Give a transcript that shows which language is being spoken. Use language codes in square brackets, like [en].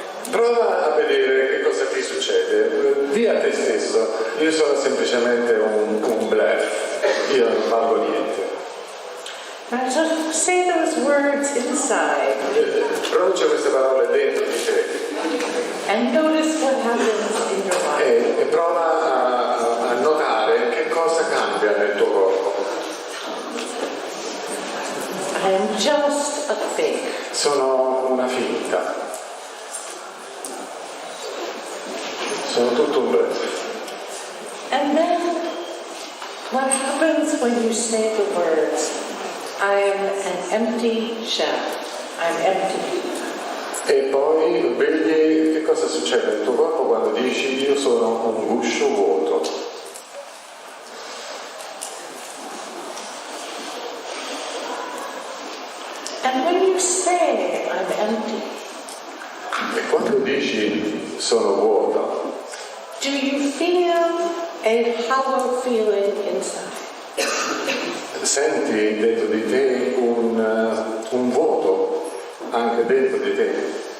[it] Prova a vedere che cosa ti succede. Dì a te stesso, io sono semplicemente un bluff, io non valgo niente. [en] Just say those words inside. [it] Pronuncia queste parole dentro di te. [en] And notice what happens in your body. [it] E prova a notare che cosa cambia nel tuo corpo. [en] I am just a fake. [it] Sono una finta. Sono tutto un bluff. [en] And then what happens when you say the words, I am an empty shell. I'm empty. [it] E poi vedi che cosa succede nel tuo corpo quando dici io sono un guscio vuoto. [en] And when you say I'm empty, [it] E quando dici sono vuoto, [en] do you feel a hollow feeling inside? [it] senti dentro di te un vuoto anche dentro di te.